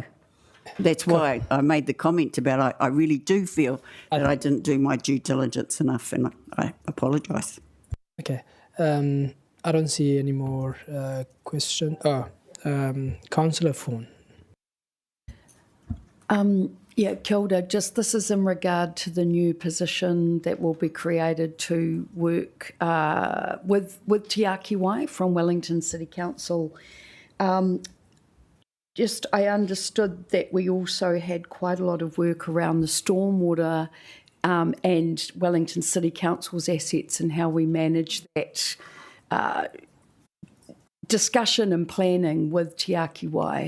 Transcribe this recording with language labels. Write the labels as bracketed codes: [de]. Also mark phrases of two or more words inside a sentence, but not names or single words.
[en] That's why I made the comment about I really do feel that I didn't do my due diligence enough, and I apologise. Okay. I don't see any more questions. Councillor Fawn. Yeah, [mi] kia ora. [en] Just this is in regard to the new position that will be created to work with Te Aki Wai from Wellington City Council. I understood that we also had quite a lot of work around the stormwater and Wellington City Council's assets and how we manage that discussion and planning with Te Aki Wai.